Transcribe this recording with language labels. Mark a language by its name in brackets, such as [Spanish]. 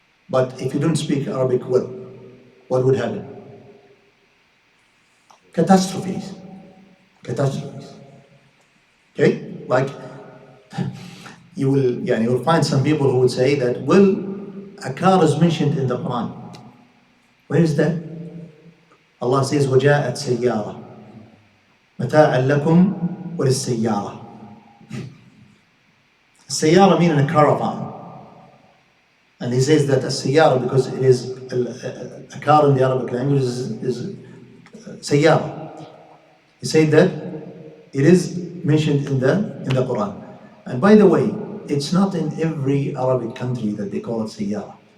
[English] But if you don't speak Arabic well, what would happen? Catastrophes. Okay? Like, you will find some people who would say that, well, a car is mentioned in the Quran. Where is that? Allah says, [Arabic] وَجَاءَتْ سَيَّارَةٌ مَتَاعًا لَكُمْ وَلِلسَّيَّارَةِ. [English] Sayyara meaning a caravan. And he says that a sayyara, because it is a car in the Arabic language, is sayyara. He said that it is mentioned in the Quran. And by the way, it's not in every Arabic country that they call it sayyara.